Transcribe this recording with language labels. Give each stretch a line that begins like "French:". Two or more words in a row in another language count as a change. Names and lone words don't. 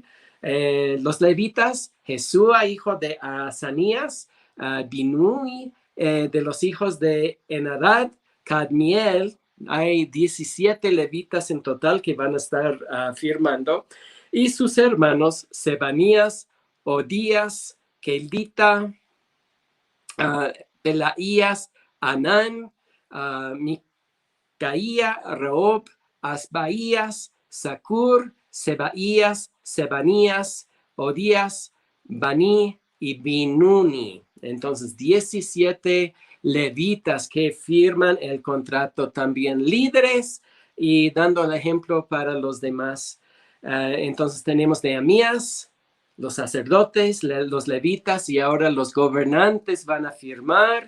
Spanish: Los levitas, Jesúa, hijo de Asanías, Binui, de los hijos de Enadad, Cadmiel. Hay 17 levitas en total que van a estar firmando. Y sus hermanos, Sebanías, Odías, Keldita, Pelaías, Anán, Micaía, Rehob, Asbaías, Sacur, Sebaías, Sebanías, Odías, Bani y Binuni. Entonces, 17 levitas que firman el contrato, también líderes y dando el ejemplo para los demás. Entonces tenemos Nehemías, los sacerdotes, los levitas y ahora los gobernantes van a firmar.